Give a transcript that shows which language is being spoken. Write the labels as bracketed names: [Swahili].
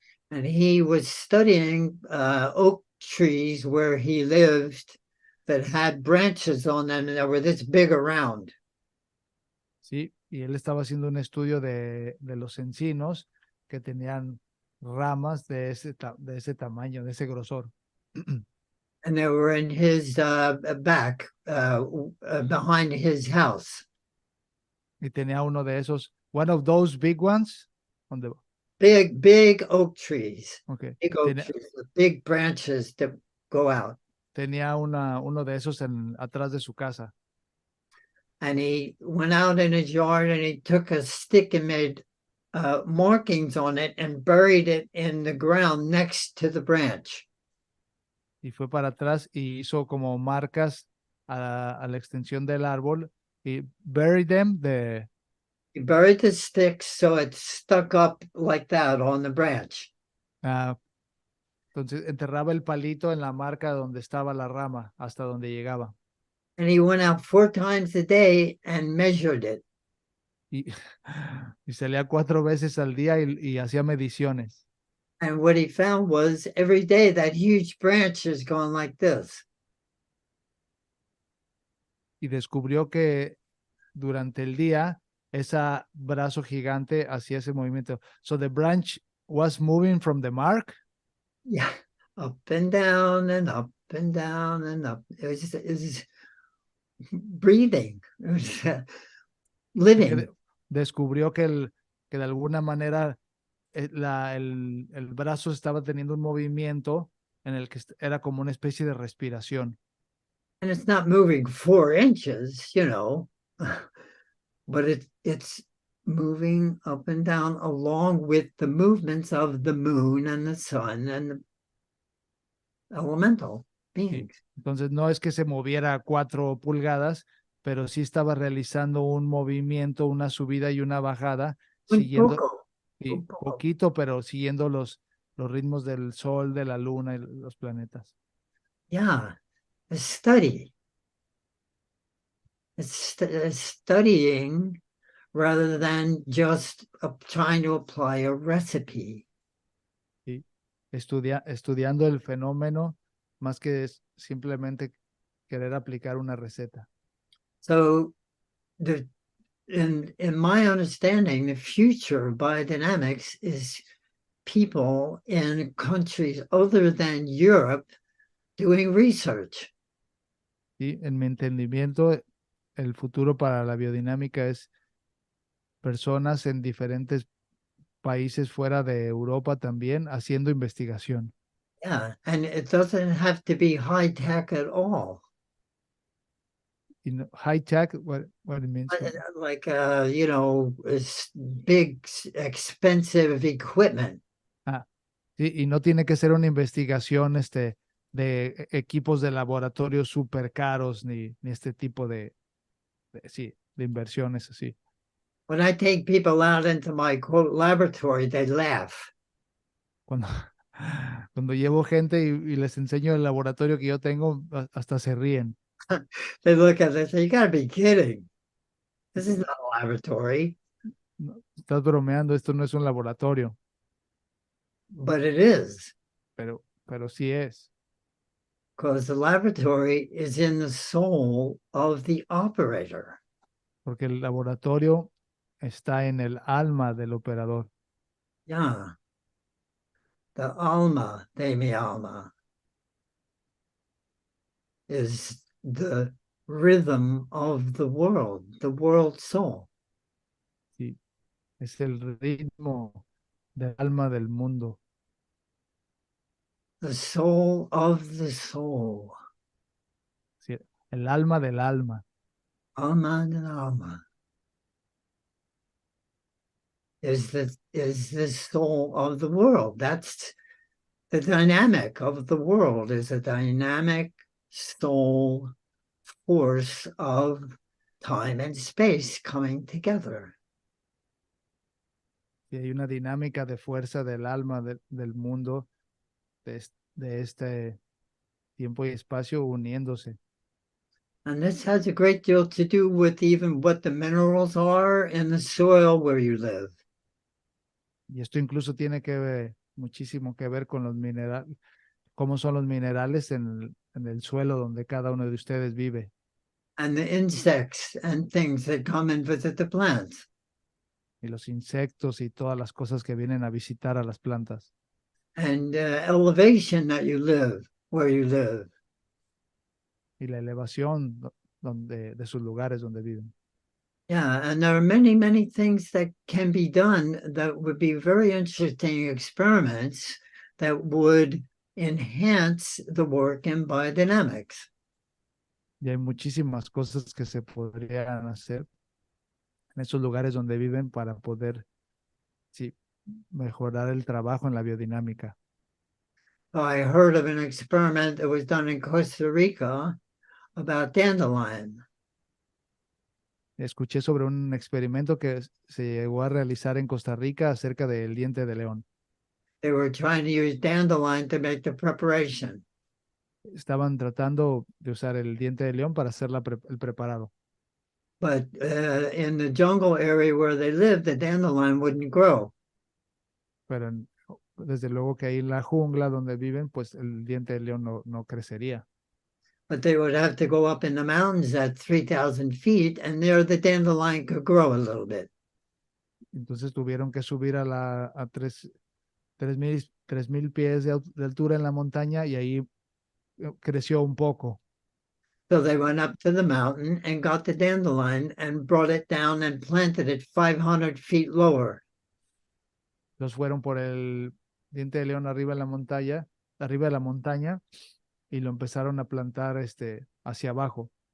[English] And he was studying oak trees where he lived that had branches on them that were this big around. [Spanish] ¿sí? Y él estaba haciendo un estudio de los encinos que tenían ramas de ese tamaño, de ese grosor. [English] And they were in his back, behind his house. [Spanish] Y tenía uno de esos, [English] one of those big ones, [Spanish] donde, [English] Big oak trees, okay. big oak trees with big branches that go out. [Spanish] Tenía uno de esos atrás de su casa. [English] And he went out in his yard and he took a stick and made markings on it and buried it in the ground next to the branch. [Spanish] Y fue para atrás y hizo como marcas a la extensión del árbol y [English] buried them He buried the stick so it stuck up like that on the branch. [Spanish] ah, entonces enterraba el palito en la marca donde estaba la rama, hasta donde llegaba. [English] And he went out 4 times a day and measured it. [Spanish] Y, y salía 4 veces al día y hacía mediciones. [English] And what he found was every day that huge branch is going like this. [Spanish] Y descubrió que durante el día ese brazo gigante hacía ese movimiento. [English] So the branch was moving from the mark. Yeah, up and down and up and down and up. It was breathing. It was [Spanish] Y que [English] living. [Spanish] descubrió que de alguna manera el brazo estaba teniendo un movimiento en el que era como una especie de respiración. [English] And it's not moving 4 inches, you know, but it's moving up and down along with the movements of the moon and the sun and the elemental [Spanish] Y [English] beings. [Spanish] entonces no es que se moviera a 4 pulgadas, pero sí estaba realizando un movimiento, una subida y una bajada, Un siguiendo, poco, y un poco. poquito, pero siguiendo los ritmos del sol, de la luna y los planetas. [English] Yeah, a study. studying rather than just trying to apply a recipe. [Spanish] ¿sí? Estudiando el fenómeno más que simplemente querer aplicar una receta. [English] So in my understanding, the future of biodynamics is people in countries other than Europe doing research. [Spanish] ¿Sí? En mi entendimiento, el futuro para la biodinámica es personas en diferentes países fuera de Europa también haciendo investigación. [English] Yeah, and it doesn't have to be high tech at all. Y high tech, what it means. Like it's big, expensive equipment. [Spanish] Ah, sí, y no tiene que ser una investigación de equipos de laboratorio súper caros ni este tipo sí, de inversiones así. [English] When I take people out into my quote laboratory, they laugh. [Spanish] Cuando, cuando llevo gente y les enseño el laboratorio que yo tengo, hasta se ríen. [English] They look at it and say, "You gotta be kidding! This is not a laboratory." [Spanish] No, estás bromeando, esto no es un laboratorio, [English] But it is, [Spanish] pero sí es, [English] because the laboratory is in the soul of the operator. [Spanish] porque el laboratorio está en el alma del operador. [English] Yeah. The [Spanish] alma de mi alma [English] is the rhythm of the world soul. [Spanish] Sí, es el ritmo del alma del mundo. [English] The soul of the soul. [Spanish] Sí, el alma del alma. [English] Alma and alma is the soul of the world. That's the dynamic of the world, is a dynamic soul force of time and space coming together. [Spanish] Y hay una dinámica de fuerza del alma del mundo, de este tiempo y espacio uniéndose. [English] And this has a great deal to do with even what the minerals are in the soil where you live. [Spanish] Y esto incluso tiene muchísimo que ver con los minerales, cómo son los minerales en el suelo donde cada uno de ustedes vive. [English] And the insects and things that come and visit the plants. [Spanish] Y los insectos y todas las cosas que vienen a visitar a las plantas. [English] And elevation that you live, where you live. [Spanish] Y la elevación de sus lugares donde viven. [English] Yeah, and there are many, many things that can be done that would be very interesting experiments that would enhance the work in biodynamics. [Spanish] Y hay muchísimas cosas que se podrían hacer en esos lugares donde viven para poder, sí, mejorar el trabajo en la biodinámica. [English] I heard of an experiment that was done in Costa Rica about dandelion. [Spanish] Escuché sobre un experimento que se llegó a realizar en Costa Rica acerca del diente de león. [English] They were trying to use dandelion to make the preparation. [Spanish] Estaban tratando de usar el diente de león para hacer el preparado, [English] But in the jungle area where they lived, the dandelion wouldn't grow. [Spanish] pero desde luego que ahí en la jungla donde viven, pues el diente de león no crecería. [English] But they would have to go up in the mountains at 3,000 feet, and there the dandelion could grow a little bit. [Spanish] Entonces tuvieron que subir a 3,000 pies de altura en la montaña y ahí creció un poco. [English] So they went up to the mountain and got the dandelion and brought it down and planted it 500 feet lower. [Spanish] Los fueron por el diente de león arriba de la montaña, y lo empezaron a plantar hacia abajo